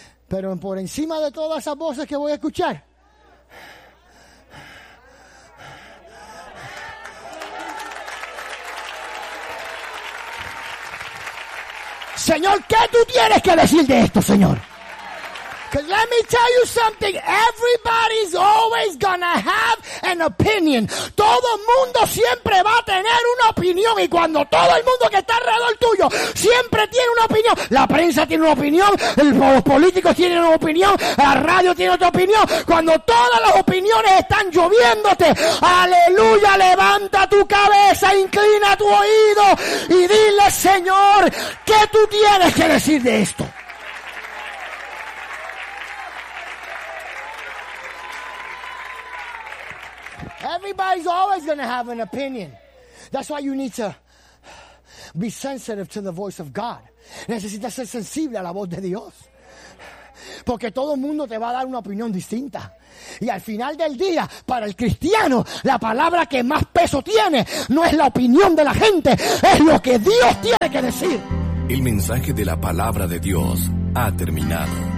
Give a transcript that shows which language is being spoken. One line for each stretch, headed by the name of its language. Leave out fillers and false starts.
Spanish: Pero por encima de todas esas voces que voy a escuchar, Señor, ¿qué tú tienes que decir de esto, Señor?
English: Because let me tell you something, everybody's always gonna have an opinion.
Spanish: Todo el mundo siempre va a tener una opinión. Y cuando todo el mundo que está alrededor tuyo siempre tiene una opinión, la prensa tiene una opinión, los políticos tienen una opinión, la radio tiene otra opinión. Cuando todas las opiniones están lloviéndote, aleluya, levanta tu cabeza, inclina tu oído y dile, Señor, ¿qué tú tienes que decir de esto?
English: Everybody's always going to have an opinion. That's why you need to be sensitive to the voice of God.
Spanish: Necesitas ser sensible a la voz de Dios. Porque todo el mundo te va a dar una opinión distinta. Y al final del día, para el cristiano, la palabra que más peso tiene no es la opinión de la gente, es lo que Dios tiene que decir. El mensaje de la palabra de Dios ha terminado.